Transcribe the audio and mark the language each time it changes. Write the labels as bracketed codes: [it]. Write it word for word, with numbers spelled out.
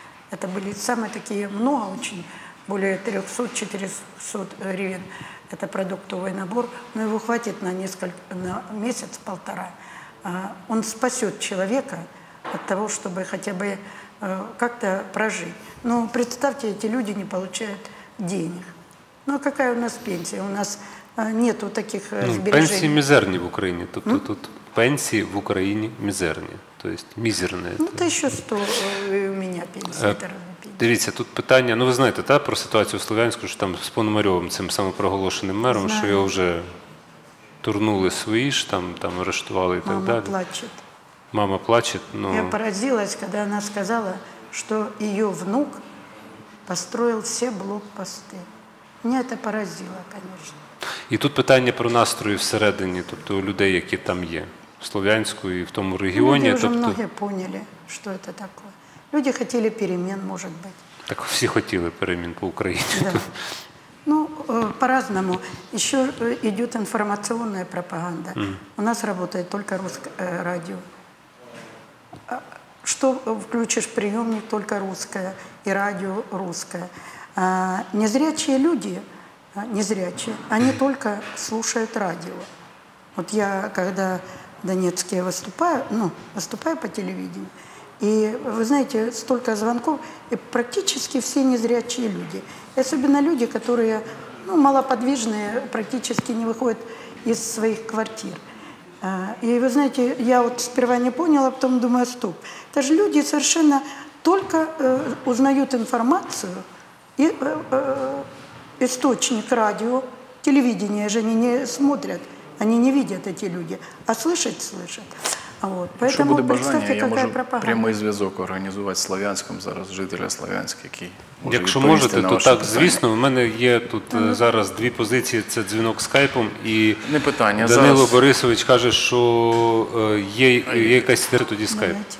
[ru] Это были самые такие, много очень, более триста-четыреста гривен, это продуктовый набор, но его хватит на, несколько, на месяц-полтора. А, он спасет человека от того, чтобы хотя бы э, как-то прожить. Ну, представьте, эти люди не получают денег. Ну, а какая у нас пенсия? У нас э, нету таких э, [uk] Ну, пенсії сбережений. мізерні в Україні. Тобто тут пенсії в Україні мізерні. Тобто мізерні. [ru] Ну, это еще сто э, у меня пенсия. Э, это разобьете. [uk] Дивіться, тут питання, ну ви знаєте, та, про ситуацію в Слов'янську, що там з Пономарьовим, цим самопроголошеним мером, Знаю. що його вже турнули свої ж, там, там арештували і так [ru] Мама [uk] далі. [ru] плачет. [uk] Мама плаче, ну... [ru] Я поразилась, когда она сказала, что ее внук построил все блокпосты. Меня это поразило, конечно. [uk] І тут питання про настрої всередині, тобто у людей, які там є, в Слов'янську і в тому регіоні. [ru] Люди уже [uk] Тобто, [ru] многие поняли, что это такое. Люди хотели перемен, может быть. [uk] так всі хотіли перемін по Україні. [ru] Да. Ну, э, по-разному. Еще э, идет информационная пропаганда. У нас работает только русское радио. А, что включишь приемник, только русское, и радио русское. А незрячие люди, незрячие, они только слушают радио. Вот я, когда в Донецке выступаю, ну, выступаю по телевидению, и, вы знаете, столько звонков, и практически все незрячие люди. И особенно люди, которые, ну, малоподвижные, практически не выходят из своих квартир. И, вы знаете, я вот сперва не поняла, потом думаю, стоп. Это же люди совершенно только э, узнают информацию, и, э, э, источник радио, телевидение же они не смотрят, они не видят, эти люди, а слышать слышат. Вот. [uk] Якщо буде бажання, я можу прямий зв'язок організувати з Слов'янськом зараз, жителя Слов'янська, який може Якщо можете, то так, питання. Звісно. У мене є тут mm-hmm. зараз дві позиції, це дзвінок скайпом, і не питання. Данило зараз... Борисович каже, що є, є якась тоді скайп.